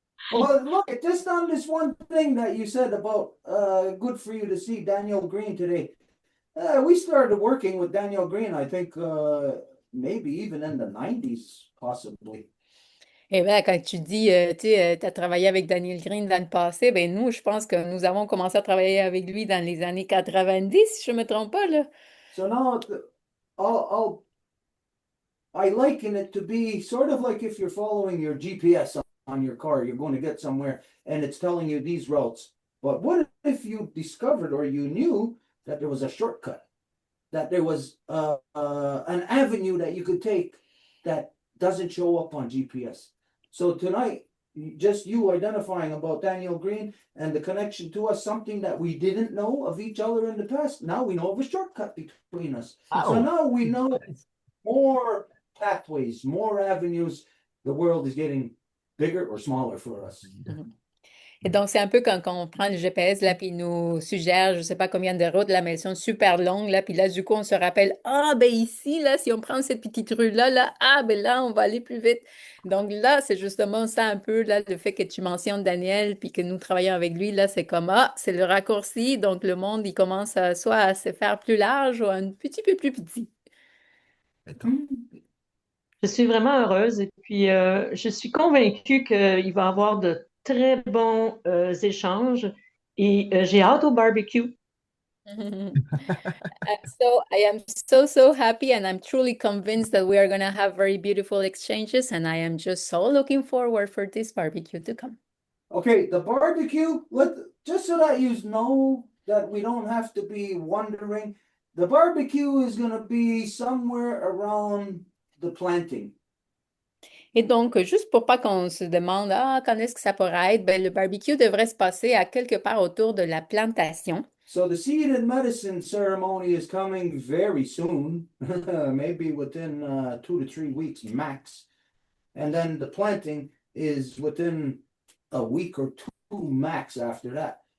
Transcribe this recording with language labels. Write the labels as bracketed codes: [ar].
[en] Well, look, just on this one thing that you said about good for you to see Daniel Green today. We started working with Daniel Green, I think maybe even in the 90s, possibly. [fr] Et bien, quand tu dis, tu as travaillé avec Daniel Green dans le passé, ben nous, je pense que nous avons commencé à travailler avec lui dans les années 90, si je ne me trompe pas, là. [en] So now I liken it to be sort of like if you're following your GPS on your car, you're going to get somewhere and it's telling you these routes. But what if you discovered or you knew that there was a shortcut, that there was an avenue that you could take that doesn't show up on GPS? So tonight, just you identifying about Daniel Green and the connection to us, something that we didn't know of each other in the past. Now we know of a shortcut between us. So Wow. now we know more pathways, more avenues. The world is getting bigger or smaller for us. [fr] Et donc, c'est un peu quand on prend le GPS, là, puis il nous suggère, je ne sais pas combien de routes, là, mais elles sont super longues, là, puis là, du coup, on se rappelle, ah, ben ici, là, si on prend cette petite rue-là, là, ah, ben là, on va aller plus vite. Donc là, c'est justement ça un peu, là, le fait que tu mentionnes Daniel, puis que nous travaillons avec lui, là, c'est comme, ah, c'est le raccourci, donc le monde, il commence soit à se faire plus large ou un petit peu plus petit. Je suis vraiment heureuse et puis je suis convaincue qu'il va y avoir de très bons échanges et j'ai hâte au barbecue. [en] So I am so happy and I'm truly convinced that we are going to have very beautiful exchanges and I am just so looking forward for this barbecue to come. Okay, the barbecue, just so that you know that we don't have to be wondering, the barbecue is going to be somewhere around the planting. [fr] Et donc, juste pour pas qu'on se demande, ah, quand est-ce que ça pourrait être, ben, le barbecue devrait se passer à quelque part autour de la plantation. [en] So the seed and medicine ceremony is coming very soon, maybe within 2 to 3 weeks max. And then the planting is within a week or two max after that.